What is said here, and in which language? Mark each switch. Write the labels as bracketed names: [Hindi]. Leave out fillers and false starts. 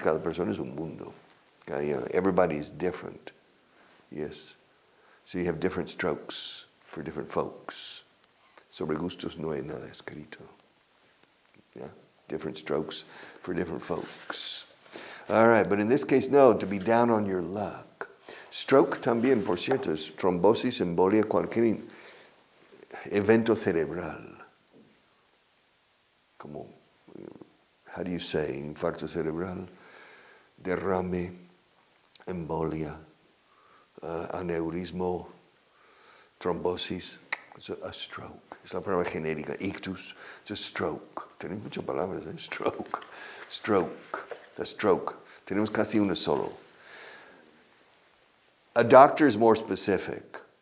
[Spanish] Cada persona es un mundo. [English] Everybody is different. Yes. So you have different strokes for different folks. [Spanish] Sobre gustos no hay nada escrito. [English] Yeah? Different strokes for different folks. All right, but in this case, no, to be down on your luck. [Spanish] Stroke también, por cierto, es trombosis, embolia, cualquier evento cerebral. Como, [English] how do you say, [Spanish] infarto cerebral, derrame, embolia, aneurismo, trombosis. [English] It's a stroke. [Spanish] Es la palabra genérica. [English] Ictus. It's a stroke. [Spanish] Tenemos muchas palabras, Stroke. [English] The stroke. [Spanish] Tenemos casi una solo. [English] A doctor is more specific.